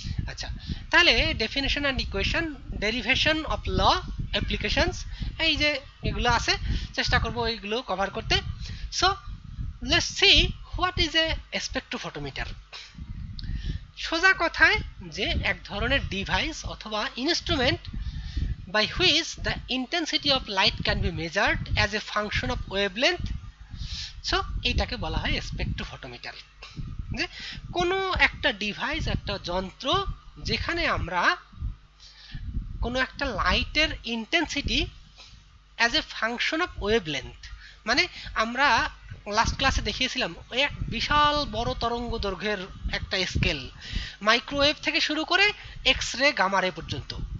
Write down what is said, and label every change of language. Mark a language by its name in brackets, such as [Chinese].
[Bangla] আচ্ছা, তাহলে definition and equation, derivation of law, applications, এই যে এগুলো আছে চেষ্টা করব এইগুলো কভার করতে। [English] So let's see what is a spectrophotometer. [Bangla] সোজা কথায় যে এক ধরনের ডিভাইস অথবা instrument [English] by which the intensity of light can be measured as a function of wavelength. [Bangla] So এইটাকে বলা হয় স্পেকট্রোফটোমিটার। যে কোনো একটা ডিভাইস, একটা যন্ত্র যেখানে আমরা কোনো একটা লাইটের intensity [English] as a function of wavelength, [Bangla] মানে আমরা লাস্ট ক্লাসে দেখিয়েছিলাম ওই এক বিশাল বড় তরঙ্গ দৈর্ঘ্যের একটা স্কেল, মাইক্রোওয়েভ থেকে শুরু করে এক্স রে গামা রে পর্যন্ত।